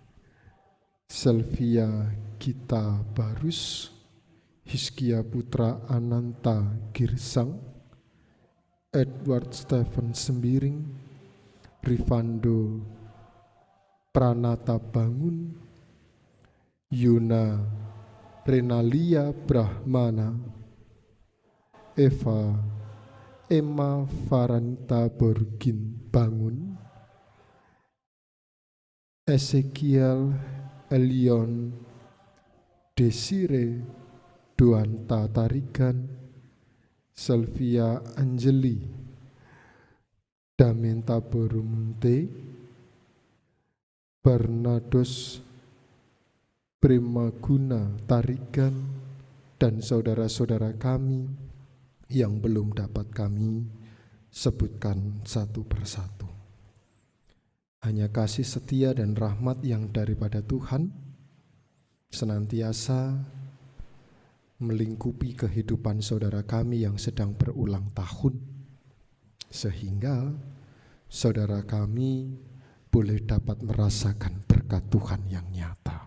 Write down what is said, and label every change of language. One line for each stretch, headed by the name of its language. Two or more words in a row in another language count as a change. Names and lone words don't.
Indonesian: Selvia Gita Barus, Hiskia Putra Ananta Girsang, Edward Stephen Sembiring, Rivando Pranata Bangun, Yuna Renalia Brahmana, Emma Faranta Borgin Bangun, Ezekiel Elion Desire Duanta Tarigan, Selvia Anjeli Damenta Borumunte, Barnados Primaguna Tarigan, dan saudara-saudara kami yang belum dapat kami sebutkan satu persatu. Hanya kasih setia dan rahmat yang daripada Tuhan senantiasa melingkupi kehidupan saudara kami yang sedang berulang tahun, sehingga saudara kami boleh dapat merasakan berkat Tuhan yang nyata.